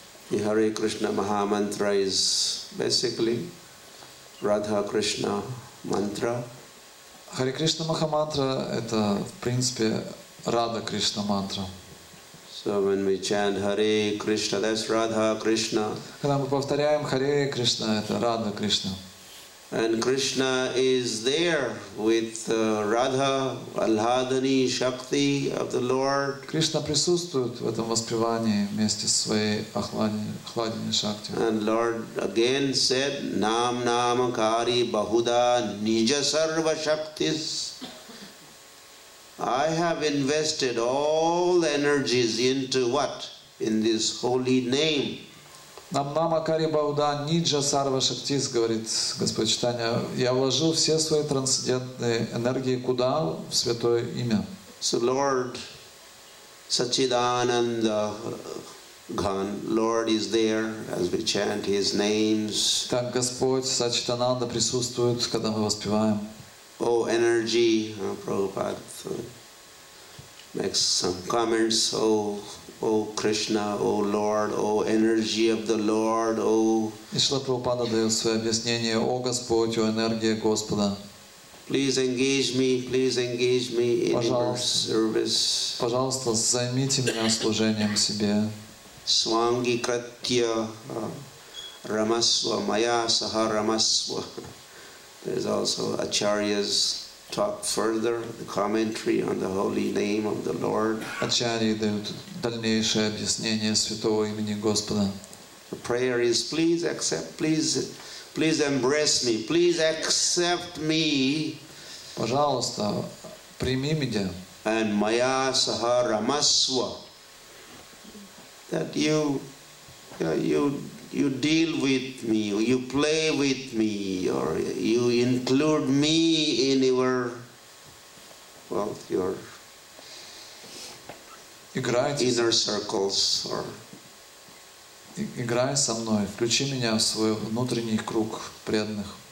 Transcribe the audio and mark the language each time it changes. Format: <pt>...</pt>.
<en>The Hare Krishna Maha Mantra is basically Radha Krishna mantra.</en> <ru>Харе Кришна Махамантра — это, в принципе, Рада Кришна мантра.</ru> <en>So when we chant Hare Krishna, that's Radha Krishna.</en> <ru>Когда мы повторяем Харе Кришна, это Рада Кришна.</ru> <en>And Krishna is there with Radha, Alhadani, Shakti of the Lord.</en> <ru>Кришна присутствует в этом воспевании вместе со своей Ахладини Шакти.</ru> <en>And Lord again said,</en> <sa>Nam Namakari Bahuda Nija Sarva Shaktis.</sa> <en>I have invested all the energies into what? In this holy name.</en> <sa>Нам Намакари Бауда Ниджа Сарва Шактис,</sa> <ru>говорит Господь Чайтанья, я вложил все свои трансцендентные энергии куда? В святое имя.</ru> <en>So Lord Sachidananda Ghan, Lord is there as we chant His names.</en> <ru>Так Господь Сачитананда присутствует, когда мы воспеваем.</ru> <en>Oh, energy, Prabhupada makes some comments. Oh Krishna, oh Lord, oh energy of the Lord, oh.</en> <ru>И Шрила Прабхупада дает свое объяснение: «О Господь, о энергия Господа».</ru> <en>Please engage me in your service.</en> <ru>Пожалуйста, займите меня служением себе.</ru> <sa>Swangi Kratya Ramaswa Maya Saha Ramaswa.</sa> <en>There's also Acharya's talk further, the commentary on the holy name of the Lord.</en> <ru>Ачарьи дают дальнейшее объяснение святого имени Господа.</ru> <en>The prayer is, please accept, please embrace me, please accept me.</en> <ru>Пожалуйста, прими меня.</ru> <sa>And Maya Saha Ramaswa.</sa> <en>That you deal with me, you play with me, or you include me in your inner circles. Or</en> <ru>Играй со мной, включи меня в свой внутренний круг преданных.</ru>